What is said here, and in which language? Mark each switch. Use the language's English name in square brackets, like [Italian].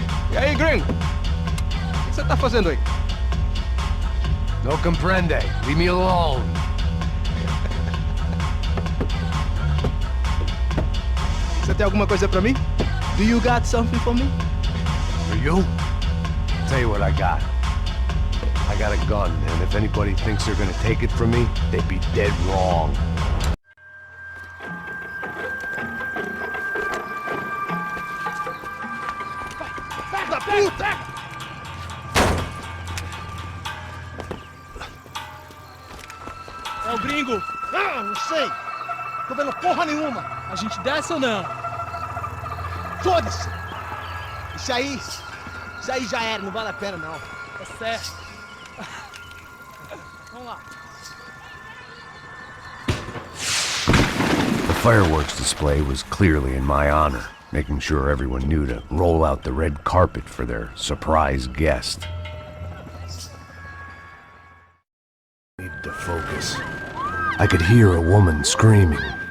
[Portuguese] E aí, gringo? O que você tá fazendo aí? [Spanish] No comprende. [English] Leave me alone. [Portuguese] Você tem alguma coisa pra mim? [English] Do you got something for me? For you? I'll tell you what I got. I got a gun, and if anybody thinks they're gonna take it from me, they'd be dead wrong. [Portuguese] Da puta! É o gringo! Ah, não sei! Tô vendo porra nenhuma! A gente desce ou não? Foda-se! Isso aí já era, não vale a pena não. Tá certo. Vamos lá. [English] fireworks display was clearly in my honor, making sure everyone knew to roll out the red carpet for their surprise guest. Needed to focus. I could hear a woman screaming.